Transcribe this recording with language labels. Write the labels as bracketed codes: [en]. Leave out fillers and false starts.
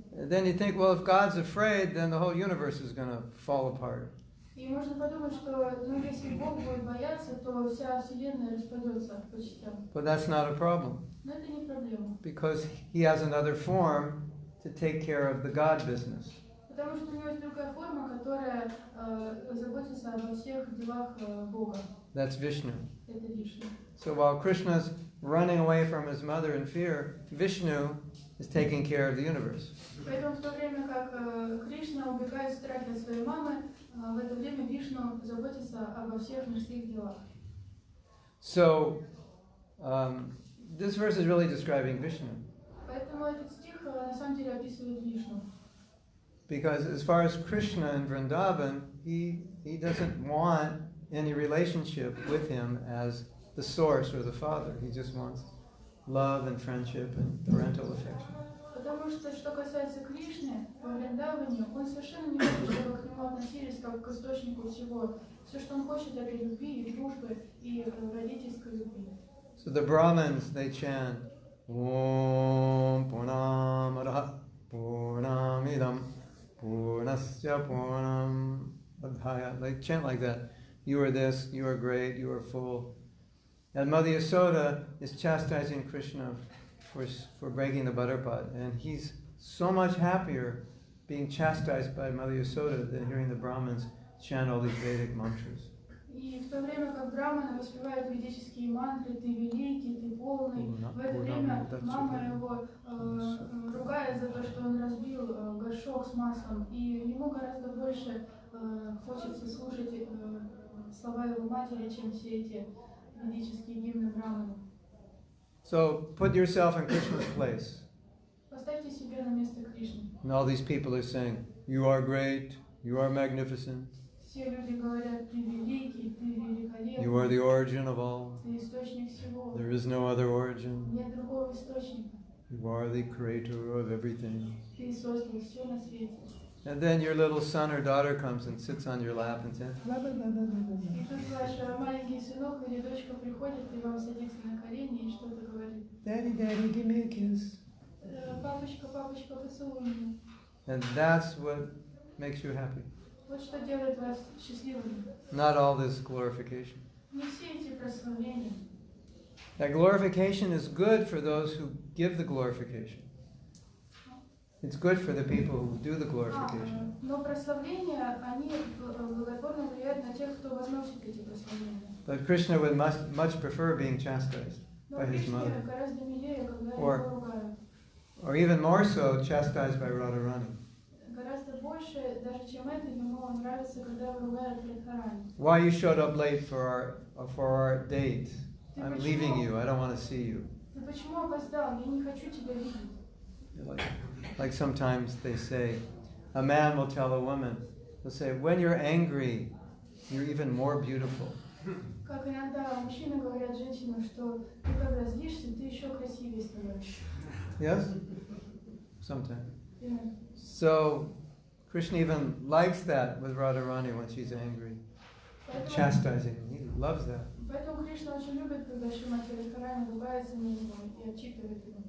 [en] Then you think, well, if God's afraid, then the whole universe is going to fall apart. [ru] И можно подумать, что если Бог будет бояться, то вся Вселенная распадется по частям. [en] But that's not a problem, [ru] Но это не проблема. [en] because he has another form to take care of the God business. [ru] Потому что у него есть другая форма, которая заботится обо всех делах Бога. [en] That's Vishnu. [ru] Это Вишну. [en] So while Krishna's running away from his mother in fear, Vishnu is taking care of the universe. [ru] Поэтому в то время как Кришна убегает в страхе от своей мамы, в это время Вишну заботится обо всех мирских делах. [en] So this verse is really describing Vishnu. [ru] Поэтому этот стих на самом деле описывает Вишну. [en] Because as far as Krishna and Vrindavan, he doesn't want any relationship with him as the source or the father. He just wants love and friendship and parental affection. [ru] Потому что касается Кришны, во Вриндаване, он совершенно не хочет, чтобы к нему относились как к источнику всего. Все, что он хочет, это любви, и дружбы, и родительской любви. [en] So the Brahmins, they chant, [sa] Om Purnamadaha Purnamidam Purnasya Purnam Adhaya. [en] They chant like that. You are this, you are great, you are full. And Mother Yasoda is chastising Krishna for breaking the butter pot. And he's so much happier being chastised by Mother Yasoda than hearing the Brahmins chant all these Vedic mantras. [ru] И в то время как Брахманы воспевают ведические мантры, ты великий, ты полный, в это время мама его ругает за то, что он разбил горшок с маслом, и ему гораздо больше хочется слушать слова его матери, чем все эти ведические гимны Брахмана. [en] So put yourself in Krishna's place. [ru] Поставьте себя на место Кришны. [en] And all these people are saying, you are great, you are magnificent. [ru] Все люди говорят, ты великий, ты великолепный. [en] You are the origin of all. [ru] Ты источник всего. [en] There is no other origin. [ru] Нет другого источника. [en] You are the creator of everything. [ru] Ты создал все на свете. [en] And then your little son or daughter comes and sits on your lap and says, blah, blah, blah, blah, blah, blah. [ru] И тут ваш маленький сынок или дочка приходит и вам садится на колени и что-то говорит. [en] Daddy, daddy, give me a kiss. [ru] Папочка, папочка, поцелуй меня. [en] And that's what makes you happy. [ru] Вот что делает вас счастливыми. [en] Not all this glorification. [ru] Не все эти прославления. [en] That glorification is good for those who give the glorification. It's good for the people who do the glorification. [ru] Но прославления, они благотворно влияют на тех, кто возносит эти прославления. [en] But Krishna would much prefer being chastised by his mother. [ru] Но Кришне гораздо милее, когда его ругают. [en] Or even more so, chastised by Radharani. [ru] Гораздо больше, даже чем это, ему нравится, когда его ругают Радхарани. [en] Why you showed up late for our date? I'm leaving you. I don't want to see you. [ru] Ты почему опоздал? Я не хочу тебя видеть. [en] Like sometimes they say, a man will tell a woman, they'll say, when you're angry, you're even more beautiful. [ru] Как иногда мужчины говорят женщинам, что ты когда злишься, ты еще красивее становишься. [en] Yes? Sometimes. So, Krishna even likes that with Radharani when she's angry. Chastising. He loves that. [ru] Поэтому Кришна очень любит, когда Шримати Радхарани ругается на него и отчитывает его.